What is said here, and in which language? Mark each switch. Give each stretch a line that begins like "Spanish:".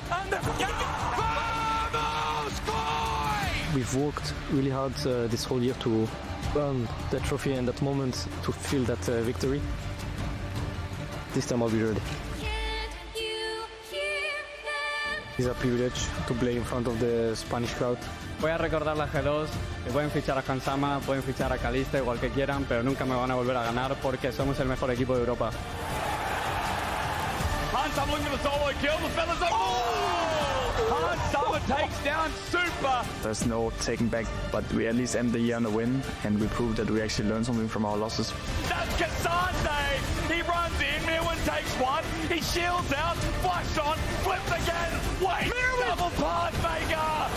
English: And the Vamos, Koi! We've worked really hard this whole year to earn that trophy and that moment to feel that victory. This time I'll be ready. It's a privilege to play in front of the Spanish crowd.
Spanish: Voy a recordar la G2, que pueden fichar a Hansama, pueden fichar a Calista, igual que quieran, pero nunca me van a volver a ganar porque somos el mejor equipo de Europa.
English: Hansama looking for the solo kill, the fellas are Hansama takes down Super. There's no taking back, but we at least end the year on a win, and we proved that we actually learned something from our losses. That's Cassante. He runs in, Mirwin takes one, he shields out, flash on, flips again, wait, double pass maker.